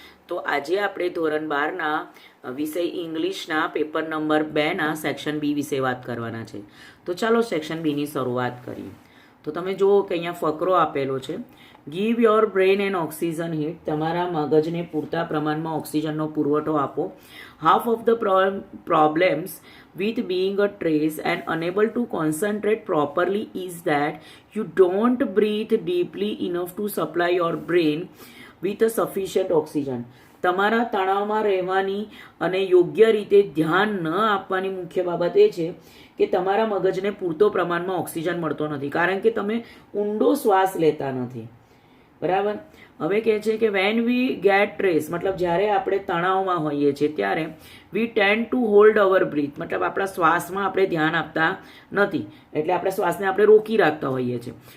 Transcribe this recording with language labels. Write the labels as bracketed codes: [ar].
[gu] તો આજે આપણે ધોરણ 12ના વિષય ઇંગ્લિશના પેપર નંબર 2ના સેક્શન બી વિશે વાત કરવાના છે. તો ચાલો સેક્શન બીની શરૂઆત કરીએ. તો તમે જુઓ કે અહીંયા ફકરો આપેલો છે. [en] Give your brain and oxygen hit. [gu] તમારા મગજને પૂરતા પ્રમાણમાં ઓક્સિજનનો પુરવઠો આપો. [en] Half of the problems with being a trace and unable to concentrate properly is that you don't breathe deeply enough to supply your brain with a sufficient oxygen. [gu] તમારા તણાવમાં રહેવાની અને યોગ્ય રીતે ધ્યાન ન આપવાની મુખ્ય બાબત એ છે કે તમારા મગજને પૂરતો પ્રમાણમાં ઓક્સિજન મળતો નથી, કારણ કે તમે ઊંડો શ્વાસ લેતા નથી. બરાબર. હવે કહે છે કે [en] when we get trace, [gu] મતલબ જ્યારે આપણે તણાવમાં હોઈએ છીએ ત્યારે [en] we tend to hold our breath, [gu] મતલબ આપણા શ્વાસમાં આપણે ધ્યાન આપતા નથી, એટલે આપણા શ્વાસને આપણે રોકી રાખતા હોઈએ છીએ.